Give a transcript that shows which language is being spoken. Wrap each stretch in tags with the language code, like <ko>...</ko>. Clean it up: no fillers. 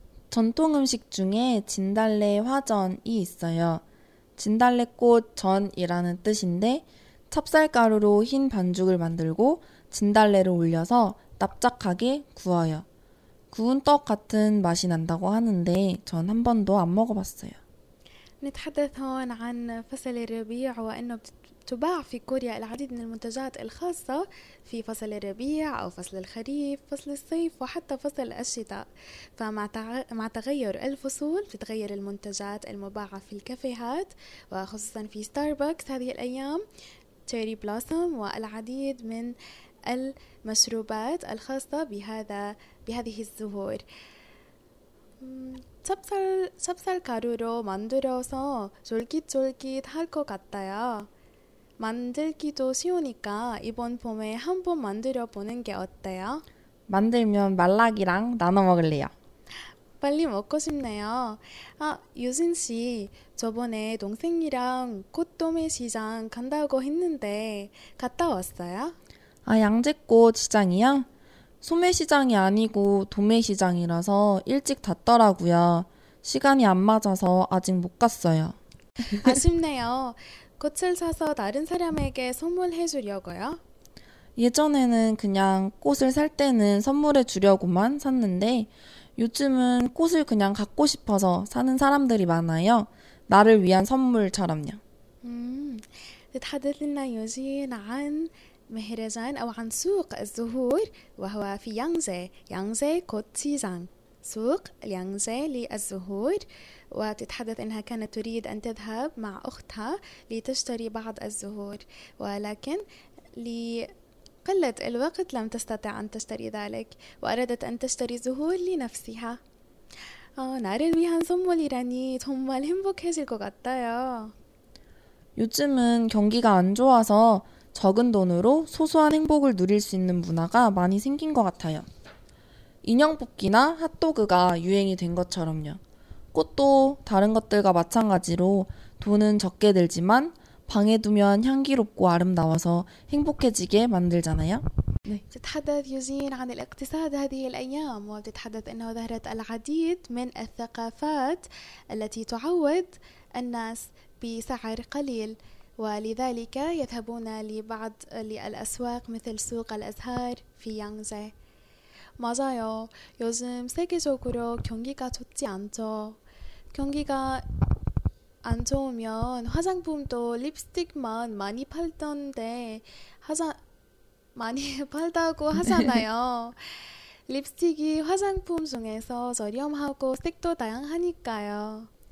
<ko>전통 음식 중에 진달래 화전이 있어요. 진달래꽃 전이라는 뜻인데, 찹쌀가루로 흰 반죽을 만들고 진달래를 올려서 납작하게 구워요. 구운 떡 같은 맛이 난다고 하는데, 전한 번도 안 먹어봤어요.</ko> <ar>نتحدث هون عن فصل الربيع وأنه تباع في كوريا العديد من المنتجات الخاصة في فصل الربيع أو فصل الخريف، فصل الصيف وحتى فصل الشتاء. فمع تغير الفصول تتغير المنتجات المباعة في الكافيهات وخصوصا في ستاربكس هذه الأيام، تشيري بلوسم والعديد من المشروبات الخاصة بهذه الزهور.</ar> <ko>찹쌀 가루로 만들어서 쫄깃쫄깃할 것 같아요. 만들기도 쉬우니까 이번 봄에 한번 만들어 보는 게 어때요? 만들면 말락이랑 나눠 먹을래요. 빨리 먹고 싶네요. 아, 유진 씨, 저번에 동생이랑 고또미 시장 간다고 했는데 갔다 왔어요? 아, 양재꽃 시장이야? 소매시장이 아니고 도매시장이라서 일찍 닫더라고요. 시간이 안 맞아서 아직 못 갔어요. 아쉽네요. 꽃을 사서 다른 사람에게 선물해 주려고요? 예전에는 그냥 꽃을 살 때는 선물해 주려고만 샀는데 요즘은 꽃을 그냥 갖고 싶어서 사는 사람들이 많아요. 나를 위한 선물처럼요.</ko> <ar>تحدث لنا يوجين عن مهرجان أو عن سوق الزهور وهو في يانغزي، يانغزي كوت سيزان، سوق يانغزي للزهور، وتتحدث إنها كانت تريد أن تذهب مع أختها لتشتري بعض الزهور، ولكن لقلة الوقت لم تستطع أن تشتري ذلك، وأرادت أن تشتري زهور لنفسها.</ar> <ko>나를 위한 선물이라니 정말 행복해질 것 같아요. 요즘은 경기가 안 좋아서 적은 돈으로 소소한 행복을 누릴 수 있는 문화가 많이 생긴 것 같아요. 인형 뽑기나 핫도그가 유행이 된 것처럼요. 꽃도 다른 것들과 마찬가지로 돈은 적게 들지만 방에 두면 향기롭고 아름다워서 행복해지게 만들잖아요.</ko> <ar>تتحدث يوجين عن الاقتصاد هذه الأيام وتتحدث أنه ظهرت العديد من الثقافات التي تعود الناس بسعر قليل ولذلك يذهبون لبعض للأسواق مثل سوق الأزهار في يانغزي.</ar> <ko>맞아요. 요즘 세계적으로 경기가 좋지 않죠. 경기가 안 좋으면 화장품도 립스틱만 많이 팔던데 많이 팔다고 하잖아요. 립스틱이 화장품 중에서 저렴하고 색도 다양하니까요.</ko>